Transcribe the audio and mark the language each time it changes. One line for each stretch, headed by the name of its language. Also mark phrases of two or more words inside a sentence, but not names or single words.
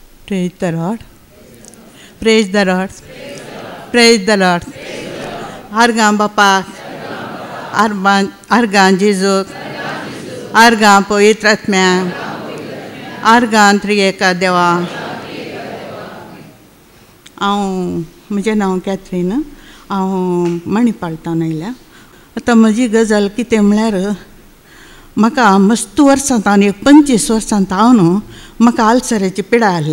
English: Praise the Lord. Praise the Lord. Praise the Lord.
Konkani: Argan Bapak. Argan Jesus. Argan Poitratmya. Argan Triyeka Deva. म्हजें नांव कॅथरीन. हांव मणिपालतान आयल्या. आतां म्हजी गजाल कितें म्हळ्यार म्हाका मस्त वर्सां आनी 25 वर्सां हांव न्हू म्हाका आल्सराची पिडा आसली.